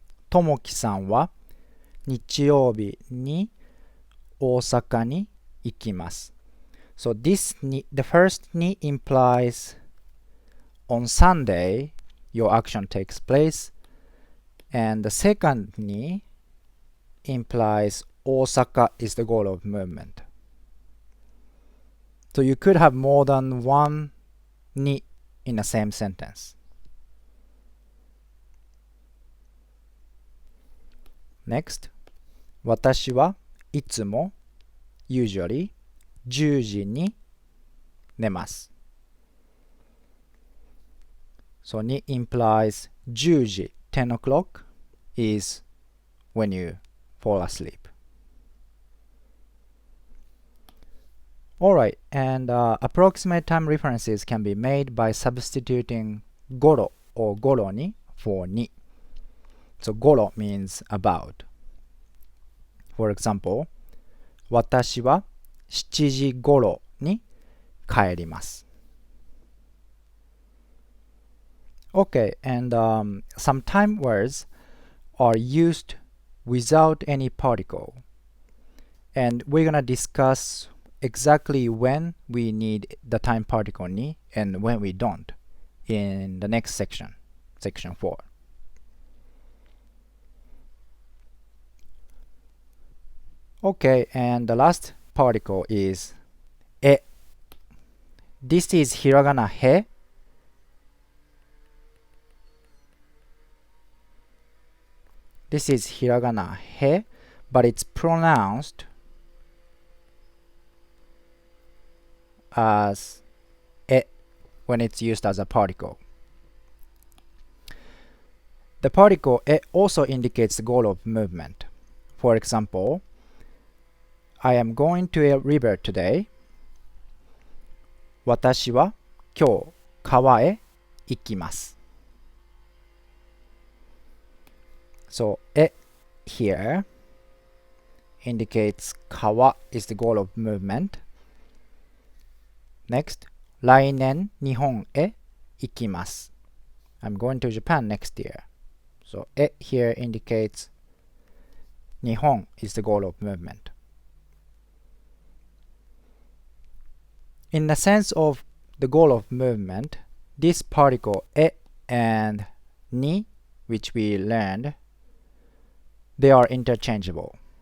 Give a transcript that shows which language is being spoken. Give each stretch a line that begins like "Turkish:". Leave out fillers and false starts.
Japanese: ともきさんは日曜日に大阪に行きます。
English: So this the first に implies on Sunday your action takes place, and the second に implies Osaka is the goal of movement. So you could have more than one に in the same sentence. Next,
Japanese: 私はいつも
English: usually
Japanese: 10時に寝ます。
English: So に implies 10時 10 o'clock is when you fall asleep. Alright, and approximate time references can be made by substituting ごろ or ごろに for に. So ごろ means about. For example,
Japanese: 私は7時ごろに帰ります。
English: Okay, and some time words are used without any particle. And we're gonna discuss exactly when we need the time particle に and when we don't in the next section, section 4. Okay, and the last particle is え. This is hiragana へ. This is hiragana へ, but it's pronounced as え when it's used as a particle. The particle え also indicates the goal of movement. For example, I am going to a river today.
Japanese: 私は今日川へ行きます。
English: So え here indicates 川 is the goal of movement. Next,
Japanese: 来年日本へ行きます。
English: I'm going to Japan next year. So え here indicates 日本 is the goal of movement. In the sense of the goal of movement, this particle え and に which we learned, they are interchangeable.